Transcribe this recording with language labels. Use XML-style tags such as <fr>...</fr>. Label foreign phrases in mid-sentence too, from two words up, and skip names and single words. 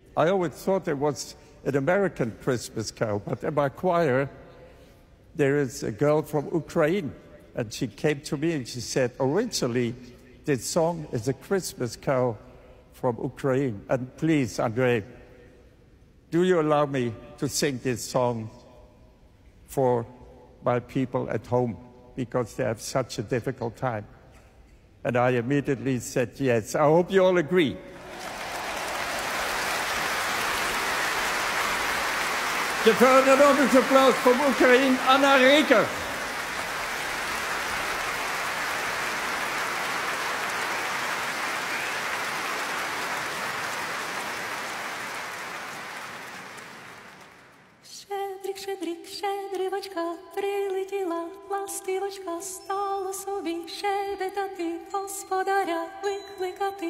<en>I always thought it was an American Christmas carol, but in my choir, there is a girl from Ukraine, and she came to me and she said, originally, this song is a Christmas carol from Ukraine. And please, Andrei, do you allow me to sing this song for my people at home, because they have such a difficult time? And I immediately said yes. I hope you all agree.</en> <nl>Geef een enorme applaus voor Oekraïne, Anna Reker.</nl> <uk>Щедрик, щедрик, щедрівочка, прилетіла ластівочка, стала собі щебетати, господаря викликати.</uk>